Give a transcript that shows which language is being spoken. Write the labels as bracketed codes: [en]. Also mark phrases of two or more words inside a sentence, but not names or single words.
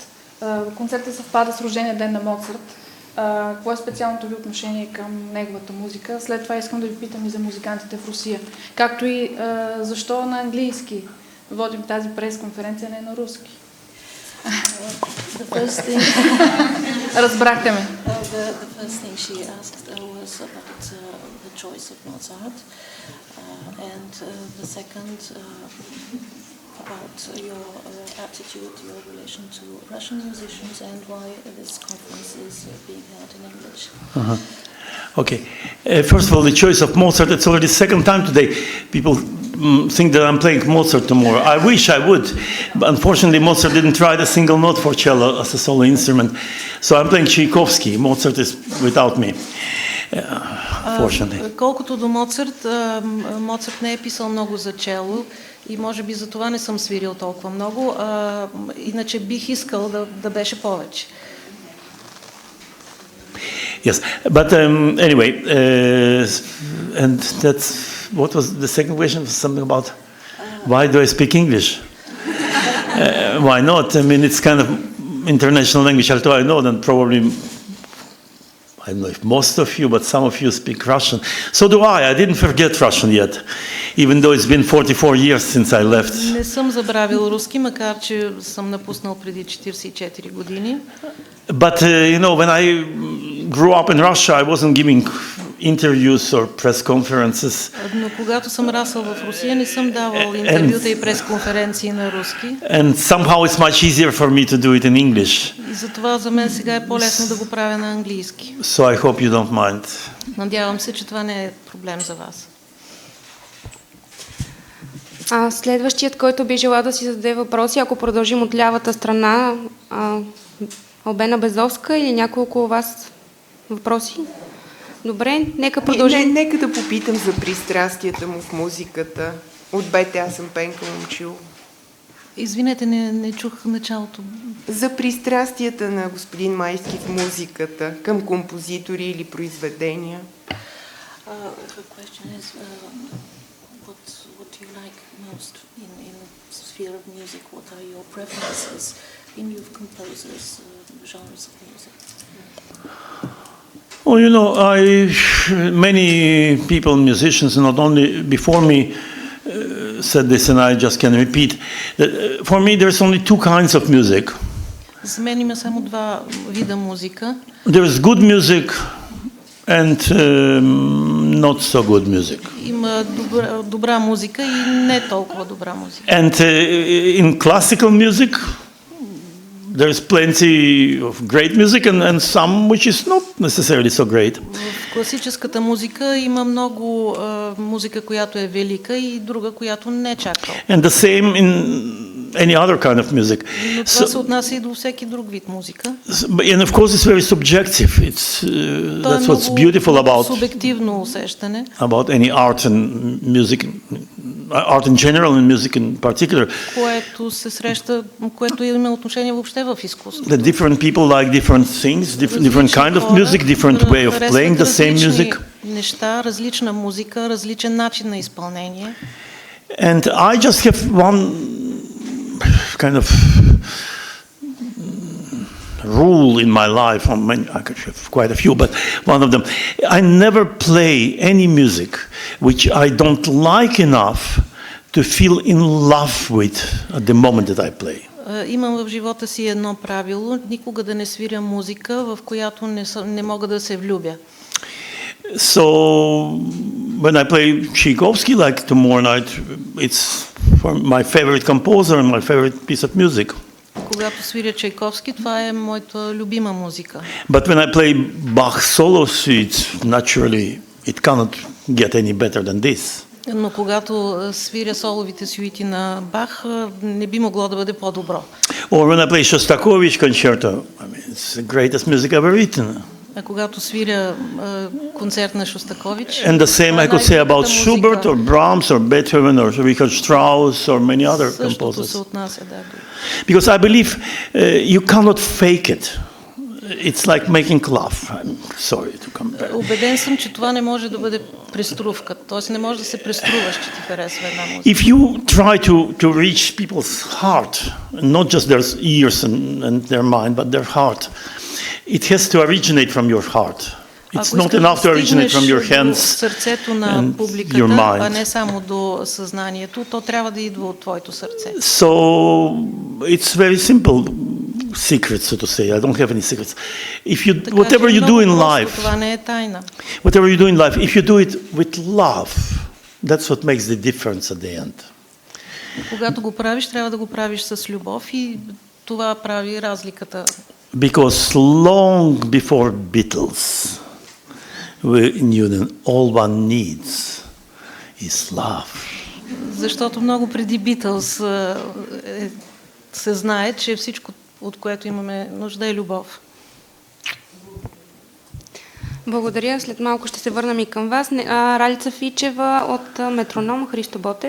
[bg] Концертът съвпада с рождения ден на Моцарт. Какво е специалното ви отношение към неговата музика? След това искам да ви питам и за музикантите в Русия. Както и защо на английски водим тази пресконференция, не на руски? Разбрахте ме. [en] The first thing she asked was about the choice of Mozart, and the second about your attitude, your relation to Russian musicians, and why this conference is being held in English. Okay. First of all, the choice of Mozart, it's already the second time today. People think that I'm playing Mozart tomorrow. I wish I would, but unfortunately Mozart didn't write a single note for cello as a solo instrument. So I'm playing Tchaikovsky. Mozart is without me, fortunately. [bg] Колкото до Моцарт, Моцарт не е писал много за чело и може би за това не съм свирил толкова много. Иначе бих искал да беше повече. [en] Yes, but anyway, and that's what was the second question? Was something about why do I speak English? Why not? I mean, it's kind of international language. Although I know that probably I don't know if most of you, but some of you speak Russian. So do I. I didn't forget Russian yet, even though it's been 44 years since I left. [bg] Не съм забравил руски, макар че съм напуснал преди 44 години. [en] But you know, when I grew up in Russia, I wasn't giving interviews or press conferences. [bg] Но когато съм расъл в Русия, не съм давал интервюта и пресконференции на руски. [en] And somehow it's much easier for me to do it in English. [bg] И затова за мен сега е по-лесно да го правя на английски. [en] So I hope you don't mind. [bg] Надявам се, че това не е проблем за вас. Следващият, който би желал да си зададе въпроси, ако продължим от лявата страна, Албена Безовска или няколко от вас въпроси? Добре, нека продължим. Нека да попитам за пристрастията му в музиката. От бете аз съм Пенка Момчил. Извинете, не чух началото. За пристрастията на господин Майски в музиката, към композитори или произведения. [en] The question is, what do you like most in sphere of music? What are your preferences in your composers, genres of music? Well, you know, many people, musicians, not only before me, said this, and I just can repeat. For me, there's only two kinds of music. [bg] За мен има само два вида музика. [en] There is good music and not so good music. [bg] Има добра музика и не толкова добра музика. [en] And in classical music, there is plenty of great music and some which is not necessarily so great. [bg] В класическата музика има много музика, която е велика, и друга, която не чак толкова. [en] And the same in any other kind of music. [bg] Но това се отнася и до всеки друг вид музика. [en] And of course it's very subjective. That's what's beautiful about [bg] субективно усещане. [en] About any art and music, art in general and music in particular. [bg] Което се среща, което има отношение въобще в изкуството. [en] The different people like different things, different kind of music, different way of playing the same music. [bg] Неща, различна музика, различен начин на изпълнение. [en] And I just have one kind of rule in my life. I could have quite a few, but one of them, I never play any music which I don't like enough to feel in love with at the moment that I play. [bg] Имам в живота си едно правило: никога да не свиря музика, в която не мога да се влюбя. [en] So when I play Tchaikovsky, like tomorrow night, it's my favorite composer and my favorite piece of music. [bg] Когато свиря Чайковски, това е моята любима музика. [en] But when I play Bach solo suites, naturally it cannot get any better than this. [bg] Но когато свиря соловите сюити на Бах, не би могло да бъде по-добро. [en] Or when I play Shostakovich concerto, I mean, it's the greatest music ever written. [bg] А когато свиря концерт на Шостакович, [en] and the same I could say about Schubert or Brahms or Beethoven or Richard Strauss or many other composers. [bg] се отнася, да. [en] Because I believe you cannot fake it. It's like making love. I'm sorry to compare. [bg] Убеден съм, че това не може да бъде преструвка. Тоест не може да се преструваш, че ти харесва една музика. [en] If you try to reach people's heart, not just their ears and their mind, but their heart, it has to originate from your heart. It's not enough to originate from your hands [bg] сърцето на публиката, а не само до съзнанието, то трябва да идва от твоето сърце. [en] So it's very simple secret, so to say. I don't have any secrets. If you whatever you do in life, [bg] това не е тайна. [en] Whatever you do in life, if you do it with love, that's what makes the difference at the end. [bg] Когато го правиш, трябва да го правиш с любов, и това прави разликата. [en] Because long before Beatles, we knew that all one needs is love. [bg] Защото много преди Beatles се знае, че всичко, от което имаме нужда, е любов. Благодаря. След малко ще се върнем и към вас. Ралица Фичева от Метроном, Христо Ботев.